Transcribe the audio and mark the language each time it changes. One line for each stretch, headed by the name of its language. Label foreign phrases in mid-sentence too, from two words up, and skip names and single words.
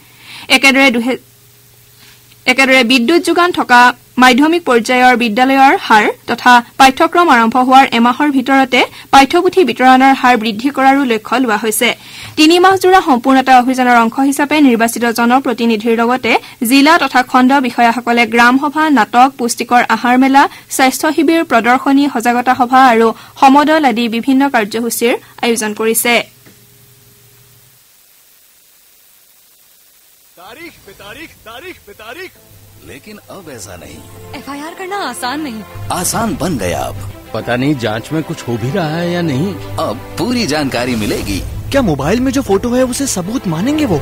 Assamese: একেদৰে বিদ্যুৎ যোগান থকা মাধ্যমিক পৰ্যায়ৰ বিদ্যালয়ৰ হাৰ তথা পাঠ্যক্ৰম আৰম্ভ হোৱাৰ এমাহৰ ভিতৰতে পাঠ্যপুথি বিতৰণৰ হাৰ বৃদ্ধি কৰাৰো লক্ষ্য লোৱা হৈছে 3 মাহজোৰা সম্পূৰ্ণতা অভিযানৰ অংশ হিচাপে নিৰ্বাচিত জনপ্ৰতিনিধিৰ লগতে জিলা তথা খণ্ড বিষয়াসকলে গ্ৰাম সভা নাটক পুষ্টিকৰ আহাৰ মেলা স্বাস্থ্য শিবিৰ প্ৰদৰ্শনী সজাগতা সভা আৰু সমদল আদি বিভিন্ন কাৰ্যসূচীৰ আয়োজন কৰিছে
Hindi: तारीख लेकिन अब ऐसा नहीं FIR करना आसान नहीं आसान बन गया अब पता नहीं जांच में कुछ हो भी रहा है या नहीं अब पूरी जानकारी मिलेगी क्या मोबाइल में जो फोटो है उसे सबूत मानेंगे वो